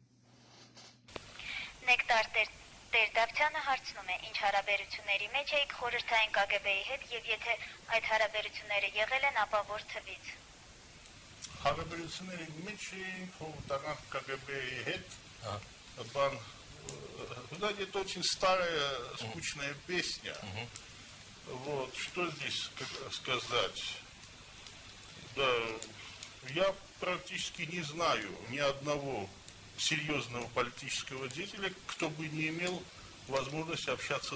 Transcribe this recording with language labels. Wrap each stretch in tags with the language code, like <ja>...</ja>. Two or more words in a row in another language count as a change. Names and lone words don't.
<hy>Նեկտար Տեր-Դավթյանը հարցնում է, ինչ հարաբերությունների մեջ էիք խորհրդային ԿԳԲ-ի հետ եւ եթե այդ հարաբերությունները եղել են, ապա որ թվից։ Հարաբերությունների մեջ էինք խորհրդական ԿԳԲ-ի հետ, բան</hy> <ru>знаете, это очень старая, скучная песня. Вот, что здесь сказать? Да, я практически не знаю ни одного серьезного политического деятеля, кто бы не имел возможности общаться с КГБ.</ru>